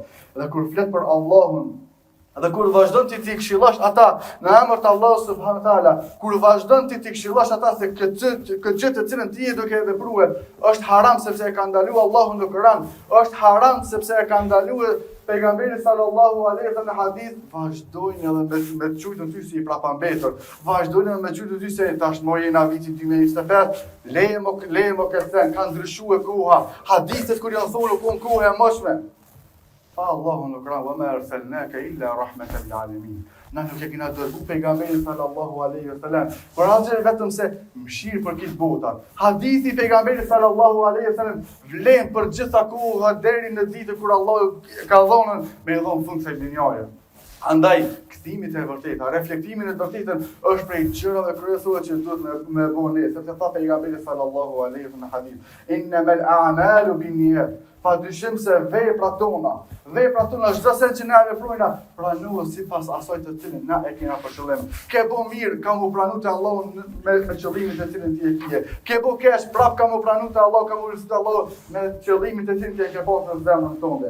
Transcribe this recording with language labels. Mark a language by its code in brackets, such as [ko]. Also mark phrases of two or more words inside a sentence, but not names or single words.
[sq] Dhe kur flet për Allahun, dhe kur vazhdon ti këshillosh ata në emër të Allahut [ar] سبحانه تعالى, [sq] kur vazhdon ti këshillosh ata se këtë gjë të cilën ti je duke vepruar është haram sepse e ka ndaluar Allahu në Kur'an, është haram sepse e ka ndaluar pejgamberi [ar] صلى الله عليه وسلم [sq] në hadith, vazhdojnë edhe me të çujtën ty si i prapambetur, vazhdojnë edhe me të çujtën ty se tashmë jena viti 2025, leje mo këtë ka ndryshuar koha, hadithet kur janë thonë ku koha e mëshme. Allahu në Kur'an: [ar] "وما أرسلناك إلا رحمة للعالمين." [sq] Na nuk e kena dërguar pejgamberin [ar] صلى الله عليه وسلم, [sq] por asgjë vetëm se mëshirë për këtë botë. Hadithi pejgamberit [ar] صلى الله عليه وسلم [sq] vlen për gjitha kohë deri në ditën kur Allahu ka dhënë me dhon fund kësaj dynjaje. Andaj, kthimi te vërteta, reflektimi në të vërtetën është prej gjërave kryesore që duhet me bëu ne, sepse tha pejgamberi [ar] صلى الله عليه [sq] në hadith, [ar] إنما الأعمال بالنيات. [sq] Padyshim se veprat tona çdo sen që na veprojna, pranohet sipas asaj të cilën na e kena për qëllim. Ke bo mirë, kam u pranu te Allahu me qëllimin të cilën ti e ke. Ke bo keq, prap kam u pranu te Allahu, kam u rësit Allahu me qëllimin të cilën ti e ke pasur në zemrën tënde.